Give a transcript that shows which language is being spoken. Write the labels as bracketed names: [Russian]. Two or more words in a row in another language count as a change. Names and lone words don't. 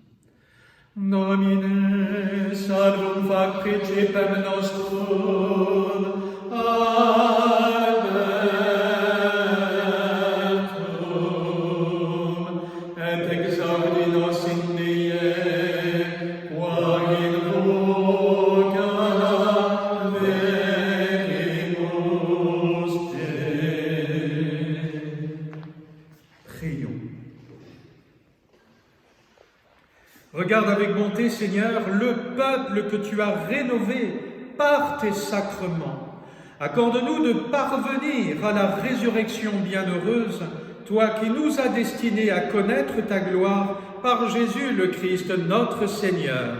[Latin] Nomine salvum fac principem nostrum, Albertum, et exaudi nos in die, qua in voca vehimus te. [French] Prions. Regarde avec bonté, Seigneur, le peuple que tu as rénové par tes sacrements. Accorde-nous de parvenir à la résurrection bienheureuse, toi qui nous as destinés à connaître ta gloire par Jésus le Christ, notre Seigneur.